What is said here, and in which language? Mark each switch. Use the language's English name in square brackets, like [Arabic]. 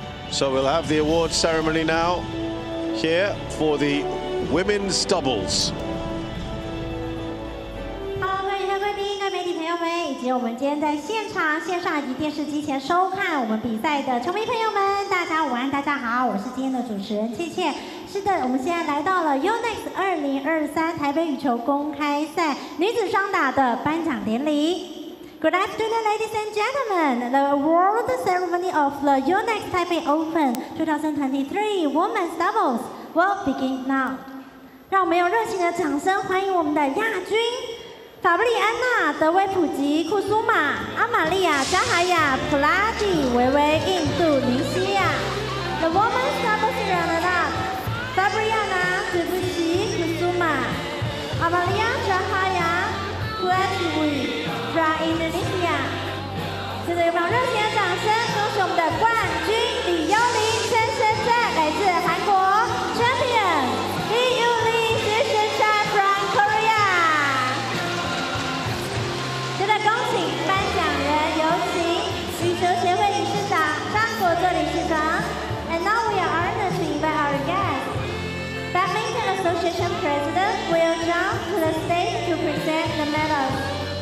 [English] So we'll have the awards ceremony now here for the women's doubles. [Chinese] 好，各位贵宾、各位媒体朋友们，以及我们今天在现场、线上以及电视机前收看我们比赛的球迷朋友们，大家午安，大家好，我是今天的主持人倩倩。是的，我们现在来到了 YONEX 2023台北羽球公开赛女子双打的颁奖典礼。 [English] Good afternoon, ladies and gentlemen. The award ceremony of the YONEX Taipei Open 2023 Women's Doubles will begin now. [Chinese] 让我们用热情的掌声欢迎我们的亚军法布里安娜、德威普吉、库苏玛、阿玛利亚、加哈亚、普拉蒂、维维、印度、尼西亚。 [English] The Women's Doubles runner-up: Fabriana Dwipoji Kusuma, Amalia Chahaya, Pratiwi from Indonesia。 [Chinese] 现在有没有热情的掌声？恭喜我们的冠军李优玲先生在来自韩国 [English] Champion Lee Yulim from Korea。 [Chinese] 现在恭请颁奖人有请羽球协会理事长张国作理事长。 [English] And now we are honored to invite our guest, Badminton Association President Will Zhang, to the stage to present the medals.